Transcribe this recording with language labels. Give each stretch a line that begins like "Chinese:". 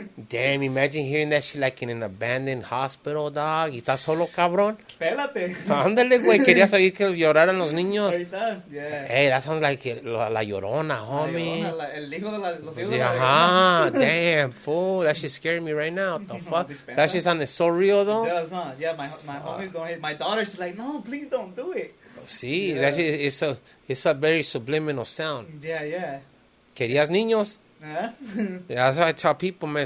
English: Damn, imagine hearing that shit like in an abandoned hospital, dog.
Spanish: ¿Y estás solo, cabrón? Pélate. Ándale, güey. Querías oír que lloraran los niños. Ahorita, yeah.
English: Hey, that sounds like la llorona, homie.
Spanish: La llorona, el hijo de los hijos de
English: Yeah,
Spanish: la
English: damn, fool. That shit scared me right now. What the fuck? That shit sounded so real, though. It does, huh? Yeah, my homies don't hate. My daughter's just like, no, please don't do it. See, Yeah. that shit, it's a very subliminal sound. Yeah.
Spanish: ¿Querías niños?
English: Yeah. Yeah, that's what I tell people, man.